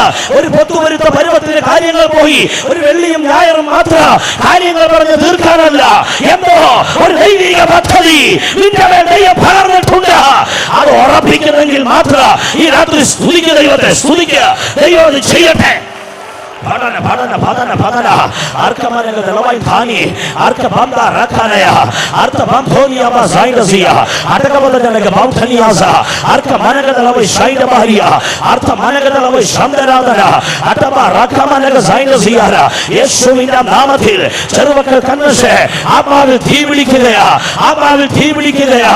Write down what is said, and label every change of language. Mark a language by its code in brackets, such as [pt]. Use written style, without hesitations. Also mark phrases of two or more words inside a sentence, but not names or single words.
[ml] ഒരു പൊത്തുവരുത്ത പരുവത്തിന് കാര്യങ്ങൾ പോയി ഒരു വെള്ളിയും ഞായറും മാത്രം കാര്യങ്ങൾ പറഞ്ഞ് തീർക്കാനല്ല. എന്തോ ഒരു ദൈവിക പദ്ധതി നിന്റെ മേൽ ദൈവം പകർന്നിട്ടുണ്ട്. അത് ഉറപ്പിക്കുന്നെങ്കിൽ മാത്രം ഈ രാത്രി സ്തുതിക്കുക, ദൈവത്തെ സ്തുതിക്കുക. ദൈവം അത് ചെയ്യട്ടെ. Badana badana badana badana arka manega dalawai thani arka banda rakhanaya arka bamthoniya ba zaidasiya ataka badana bamthaniyaza arka manega dalawai shaida bahriya arka manega dalawai shamdaradana ataba rakha manega zaidasiya യേശുവിന്റെ നാമത്തിൽ ചെറുമക്കൾ കൺവെൻഷൻ ആത്മാവിൽ തീ പിടിക്കുകയാ, ആത്മാവിൽ തീ പിടിക്കുകയാ.